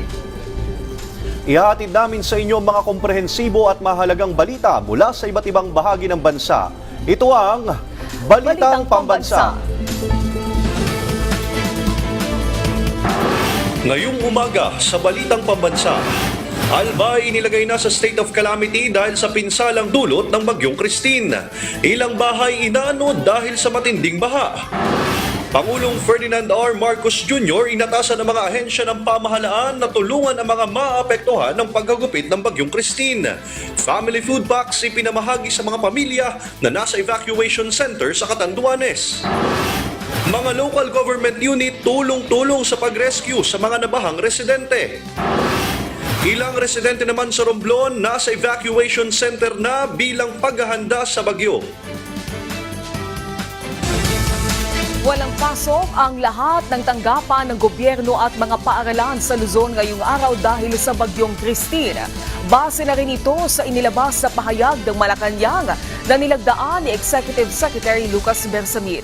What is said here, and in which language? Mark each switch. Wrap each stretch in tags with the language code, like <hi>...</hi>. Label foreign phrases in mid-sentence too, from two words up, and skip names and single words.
<tl>Ihahatid namin sa inyo mga komprehensibo at mahalagang balita mula sa iba't ibang bahagi ng bansa. Ito ang Balitang Pambansa. Ngayong umaga sa Balitang Pambansa, Albay inilagay na sa</tl> <en>state of calamity</en> <tl>dahil sa pinsalang dulot ng Bagyong Christine. Ilang bahay inanod dahil sa matinding baha. Pangulong Ferdinand R. Marcos Jr. inatasan ng mga ahensya ng pamahalaan na tulungan ang mga maapektuhan ng paghagupit ng Bagyong Christine.</tl> <en>Family food packs</en> <tl>ipinamahagi sa mga pamilya na nasa</tl> <en>evacuation center</en> <tl>sa Catanduanes. Mga</tl> <en>local government unit</en> <tl>tulong-tulong sa pag-rescue sa mga nabahang residente. Ilang residente naman sa Romblon nasa</tl> <en>evacuation center</en> <tl>na bilang paghahanda sa bagyo. Walang pasok ang lahat ng tanggapan ng gobyerno at mga paaralan sa Luzon ngayong araw dahil sa Bagyong Christine. Base na rin ito sa inilabas sa pahayag ng Malacanang na nilagdaan ni Executive Secretary Lucas Bersamin.</tl>